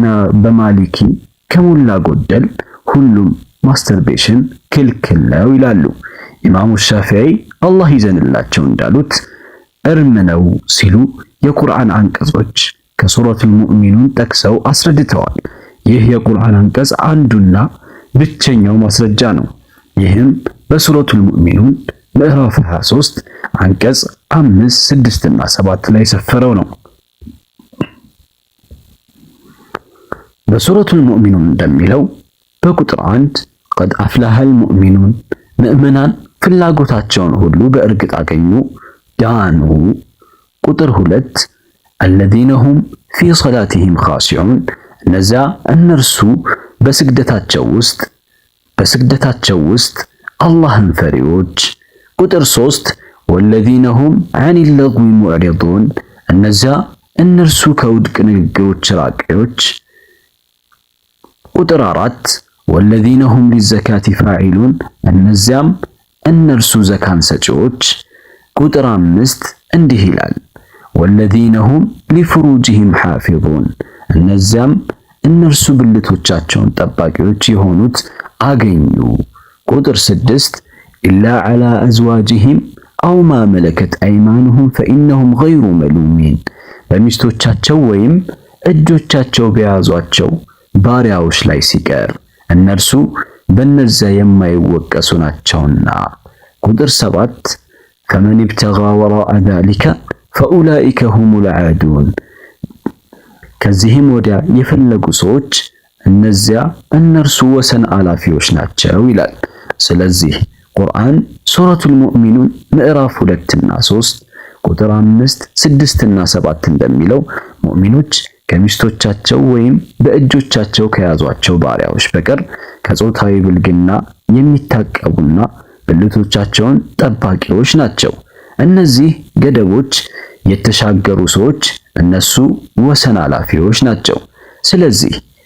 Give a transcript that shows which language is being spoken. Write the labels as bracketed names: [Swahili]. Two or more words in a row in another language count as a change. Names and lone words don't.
[Amharic] በማሊኪ ከሞላ ጎደል ሁሉም ማስተርቤሽን ክልክል ነው ይላሉ። ኢማሙ ሻፊዒ አላህ ይዘንላቸው እንዳሉት እርም ነው ሲሉ የቁርአን አንቀጾች ከሱረቱል ሙእሚኑን ጠቅሰው አስረድተዋል። ይህ የቁርአን አንቀጽ አንዱና ብቸኛው ማስረጃ ነው። ይህም በሱረቱል ሙእሚኑን ምዕራፍ 23 አንቀጽ 5፣ 6 እና 7 ላይ ሰፈረው ነው። በሱረቱል ሙእሚኑን እንደሚለው በቁጥር 1 [Arabic] قد أفلح المؤمنون [Amharic] ምእመናን ፍላጎታቸውን ሁሉ በእርግጥ አገኙ ዳኑ። ቁጥር 2 [Arabic] الذين هم في صلاتهم خاشعون [Amharic] እነዚያ እነርሱ በስግደታቸው ውስጥ አላህን ፈሪዎች። ቁጥር 3 [Arabic] والذين هم عن اللغو معرضون [Amharic] እነዚያ እነርሱ ከውድቅ ንግግሮች ራቂዎች። ቁጥር 4 [Arabic] والذين هم للزكاة فاعلون [Amharic] እነዚያም እነርሱ ዘካን ሰጪዎች። ቁጥር 5 እንዲህ ይላል [Arabic] والذين هم لفروجهم حافظون [Amharic] እነዚያም እነርሱ ብልቶቻቸውን ጠባቂዎች የሆኑት አገኙ። ቁጥር [Arabic] 6 إلا على أزواجهم أو ما ملكت أيمانهم فإنهم غير ملومين [Amharic] በሚስቶቻቸው ወይም እጆቻቸው በያዟቸው ባሪያዎች ላይ ሲቀር እነርሱ በነዚያ የማይወቀሱ ናቸውና። ቁጥር 7 [Arabic] فمن ابتغى وراء ذلك فأولئك هم العادون [Amharic] ከዚህም ወዲያ የፈለጉ ሰዎች እነዚያ እነርሱ ወሰን አላፊዎች ናቸው ይላል። ስለዚህ ቁርአን ሱረቱል ሙእሚኑን ምዕራፍ 2 እና 3 ቁጥር 5፣ 6 እና 7 እንደሚለው ሙእሚኖች ከሚስቶቻቸው ወይም በእጆቻቸው ከያዟቸው ባሪያዎች በቀር ከጾታዊ ብልግና የሚታቀቡና ብልቶቻቸውን ጠባቂዎች ናቸው። እነዚህ ገደቦች የተሻገሩ ሰዎች እነሱ ወሰን አላፊዎች ናቸው። ስለዚህ